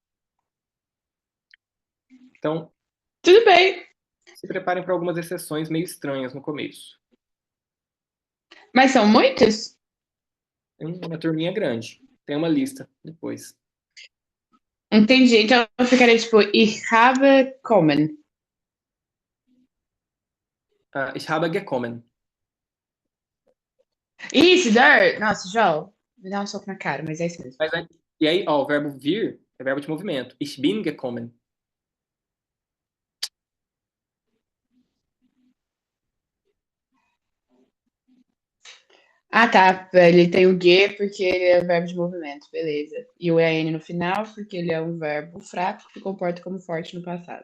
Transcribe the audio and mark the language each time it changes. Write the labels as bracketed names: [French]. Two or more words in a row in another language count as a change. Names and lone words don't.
[Portuguese] Então, Tudo bem. se preparem para algumas exceções meio estranhas no começo. Mas são muitos? Tem uma turminha grande. Tem uma lista depois. Entendi. Então eu ficaria tipo, [German] ich habe kommen. Ich habe gekommen. [Portuguese] Isso, dar. Nossa, João. Me dá um soco na cara, mas é isso mesmo. E aí, ó, o verbo vir é verbo de movimento. [German] Ich bin gekommen. [Portuguese] Ah, tá. Ele tem o G porque ele é verbo de movimento, beleza. E o EN no final porque ele é um verbo fraco que comporta como forte no passado.